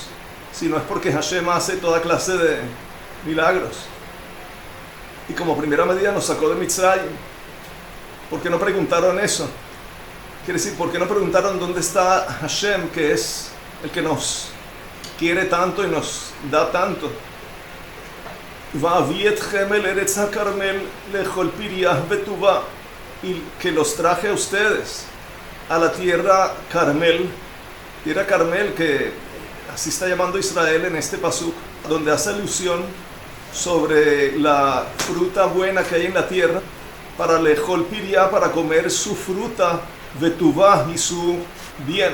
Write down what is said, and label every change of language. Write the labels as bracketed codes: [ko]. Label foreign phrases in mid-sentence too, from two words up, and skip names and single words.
[es] Si no es porque Hashem hace toda clase de milagros. Y como primera medida nos sacó de Mitzrayim. ¿Por qué no preguntaron eso? Quiere decir, ¿por qué no preguntaron dónde está Hashem, que es el que nos quiere tanto y nos da tanto? [he] ואביא אתכם אל ארץ הכרמל לאכל פריה בטובה, [es] y que los traje a ustedes a la tierra Carmel, que así está llamando Israel en este pasuk, donde hace alusión sobre la fruta buena que hay en la tierra, para [he] לאכל פריה, [es] para comer su fruta, betuvah, y su bien.